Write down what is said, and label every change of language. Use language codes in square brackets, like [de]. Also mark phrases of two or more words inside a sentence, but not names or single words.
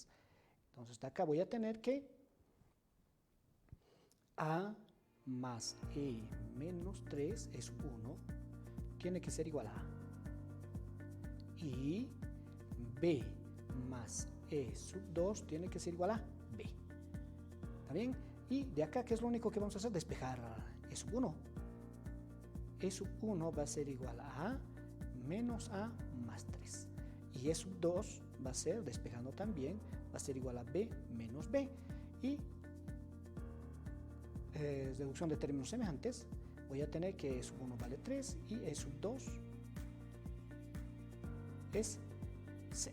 [es] Entonces de acá voy a tener que A más E menos 3 es 1, tiene que ser igual a A. Y B más E sub 2 tiene que ser igual a B. ¿Está bien? Y de acá, ¿qué es lo único que vamos a hacer? Despejar E sub 1. E sub 1 va a ser igual a menos A más 3. Y E sub 2 va a ser, despejando también, va a ser igual a B menos B. Y reducción de términos semejantes, voy a tener que E sub 1 vale 3 y E sub 2 es 0.